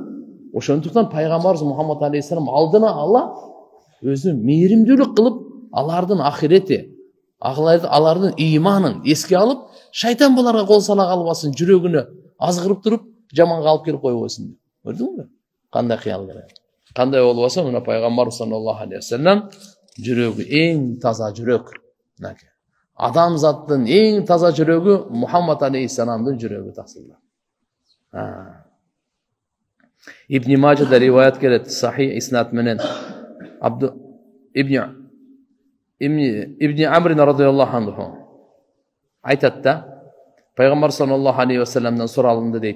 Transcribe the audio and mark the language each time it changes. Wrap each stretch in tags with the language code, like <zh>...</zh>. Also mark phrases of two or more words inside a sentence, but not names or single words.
<ky>Ошондуктан пайгамбарыбыз Мухаммад алейхиссалам алдына ала өзү мээримдүүлүк кылып, алардын ахирети, алардын ыйманын эске алып, шайтан буларга кол сала калбасын, жүрөгүнө азгырып туруп, жаманга алып келип койбосун. Көрдүңбү? Кандай кыял керек. Кандай болбосо, мына пайгамбар</ky> <ar>صلى الله عليه وسلم</ar> <ky>жүрөгү эң таза жүрөк. Адамзаттын эң таза жүрөгү Мухаммад алейхиссаламдын жүрөгү тасылды. Ибн Мажада риваят келет, сахih иснат менен Ибн Амр</ky> <ar>رضي الله عنه</ar> <ky>айтат да, пайгамбар</ky> <ar>صلى الله عليه وسلم</ar> <ky>суралынды дейт.</ky>